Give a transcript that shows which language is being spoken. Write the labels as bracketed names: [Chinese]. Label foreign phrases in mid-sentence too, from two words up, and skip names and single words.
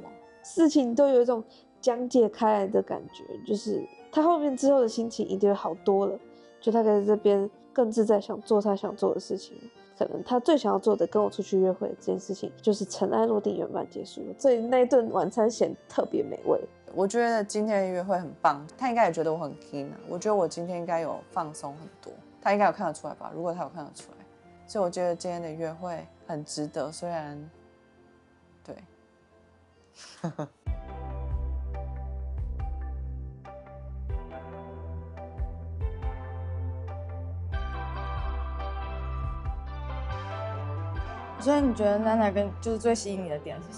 [Chinese] 事情都有一種講解開來的感覺，就是他後面之後的心情一定會好多了，就他可以在這邊更自在，想做他想做的事情。可能他最想要做的跟我出去約會這件事情，就是塵埃落定，圓滿結束了。所以那一頓晚餐顯得特別美味。我覺得今天的約會很棒，他應該也覺得我很 keen 啊。我覺得我今天應該有放鬆很多，他應該有看得出來吧？如果他有看得出来，所以我覺得今天的約會很值得。雖然，對，所以你觉得娜娜跟就是最吸引你的点是什么？